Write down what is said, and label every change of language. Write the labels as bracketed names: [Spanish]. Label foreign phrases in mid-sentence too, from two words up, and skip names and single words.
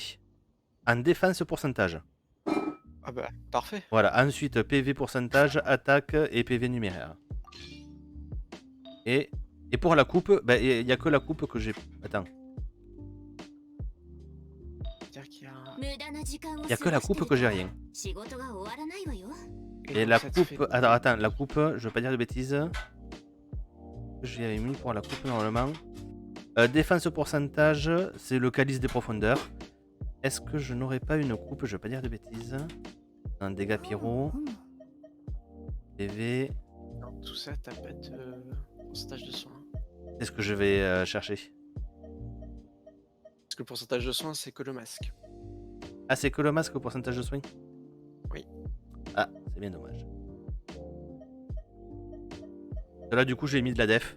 [French] En défense pourcentage. Ah bah, parfait. Voilà, ensuite PV pourcentage, attaque et PV numéraire. Et pour la coupe, il n'y a que la coupe que j'ai. Attends, C'est-à-dire qu'il y a... [Japanese] 無駄な時間を [French] il n'y a [Japanese] 過 [French] que la [Japanese] ごして [French] coupe [Japanese] る [French] que [Japanese] と [French] j'ai rien. [Japanese] 仕事が終わらないわよ [French] Et donc, la ça te coupe. fait- Attends, la coupe, je veux pas dire de bêtises. J'y avais mis pour la coupe normalement. Défense pourcentage, c'est le calice des profondeurs. Est-ce que je n'aurais pas une coupe? Je veux pas dire de bêtises. Un dégâts pyro, ふむ PV. Non, tout ça, t'as pas de pourcentage de soins. C'est ce que je vais chercher. Parce que le pourcentage de soins, c'est que le masque. Ah, c'est que le masque au pourcentage de soins? Oui. Ah, c'est bien dommage. Là, du coup, j'ai mis de la def.